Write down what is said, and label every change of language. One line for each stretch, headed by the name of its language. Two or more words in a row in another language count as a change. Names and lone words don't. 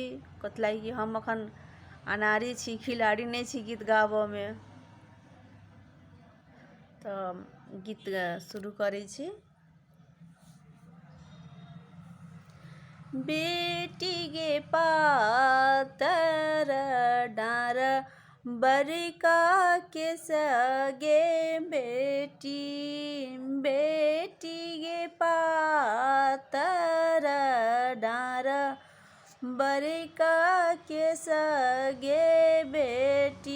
Maithili: कतलाई कि हम अखन अनाड़ी छी, खिलाड़ी नहीं छी गीत गाबऽ में। तो गीत शुरू करै छी। बेटी गे पातर डार बरका के सगे बेटी, बेटी गे पातर डार बरका के सगे बेटी,